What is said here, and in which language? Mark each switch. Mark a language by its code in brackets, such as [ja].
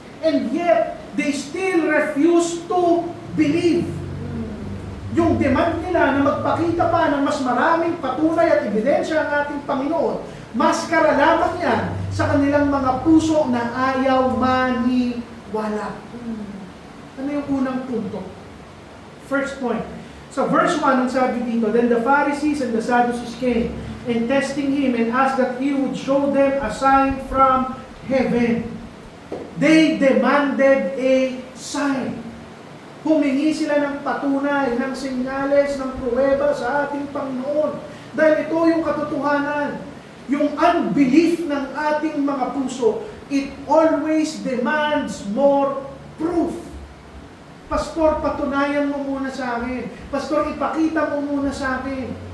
[en] And yet, they still refuse to believe. [tl] Yung demand nila na magpakita pa ng mas maraming patunay at ebidensya ng ating Panginoon, mas karalaman yan sa kanilang mga puso na ayaw maniwala. Ano yung unang punto? [en] First point. So verse 1, [tl] ang sabi dito, [en] Then the Pharisees and the Sadducees came, and testing him, and asked that he would show them a sign from heaven. They demanded a sign. [tl] Humingi sila ng patunay, ng senyales, ng pruweba sa ating Panginoon. Dahil ito yung katotohanan. Yung unbelief ng ating mga puso, [en] it always demands more proof. [tl] Pastor, patunayan mo muna sa akin. Pastor, ipakita mo muna sa akin.